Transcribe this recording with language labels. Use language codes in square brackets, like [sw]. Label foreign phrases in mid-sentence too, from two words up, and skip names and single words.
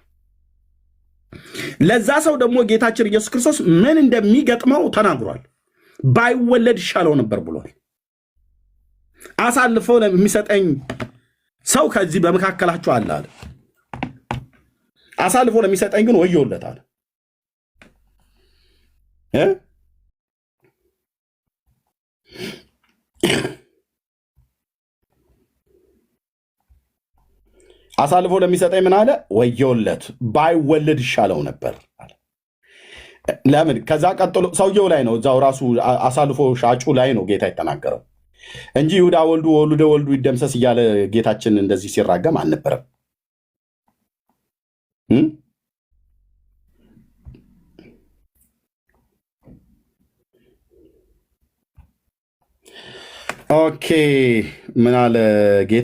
[am] ለዛ ሰው ደግሞ ጌታችን ኢየሱስ ክርስቶስ ምን እንደሚገጥመው ተናግሯል። ባይወለድ ይሻለው ነበር ብሏል። አሳልፈው ለሚሰጠኝ ሰው ከዚህ በመካከላችሁ አለ አለ። አሳልፎ ለሚሰጠኝ ግን ወዮለታል። አሳልፎ ለሚሰጠኝ ምን አለ? ወዮለት፣ ባይወለድ ይሻለው ነበር አለ። ለምን? ከዛ ቀጥሎ ሰውየው ላይ ነው፣ እዛው ራሱ አሳልፎ ሻጩ ላይ ነው ጌታ የተናገረው እንጂ ይሁዳ ወልዱ ወልደ ወልዱ ይደምሰስ እያለ ጌታችን እንደዚህ ሲራገም አልነበረም። ኦኬ፣ ምን አለ ጌታ?